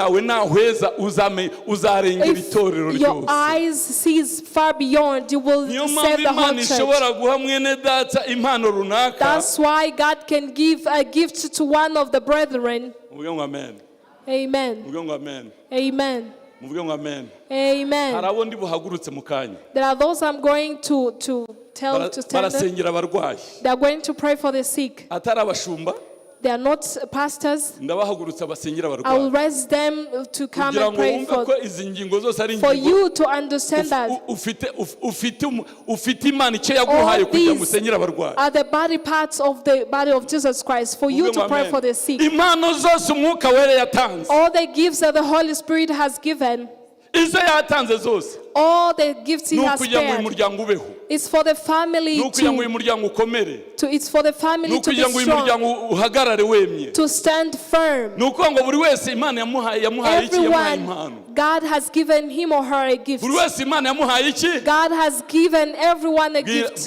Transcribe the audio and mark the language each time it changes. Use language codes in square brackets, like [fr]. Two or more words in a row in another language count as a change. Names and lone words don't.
[en] If your eyes sees far beyond, you will save the whole church. That's why God can give a gift to one of the brethren. Amen. Amen. [rw] muvuge ngo amen. Amen. Hari abo ndi buhagurutse mu kanya. [en] There are those I'm going to tell to stand up. [rw] Barasengera abarwayi. [en] They are going to pray for the sick. [rw] Atari abashumba. [en] They are not pastors. [rw] Ndabahagurutsa basengera abarwayi. [en] I will raise them to come and pray for you to understand that [rw] ufite Imana icyo yaguhaye kugira ngo usengere abarwayi. [en] Are the body parts of the body of Jesus Christ for you to pray for the sick. [rw] Impano zose Mwuka Wera yatanze. [en] All the gifts that the Holy Spirit has given. [rw] Izo yatanze zose. [en] All the gifts he has spared. It's for the family it's for the family to be strong, to stand firm. Everyone, God has given him or her a gift. God has given everyone a gift.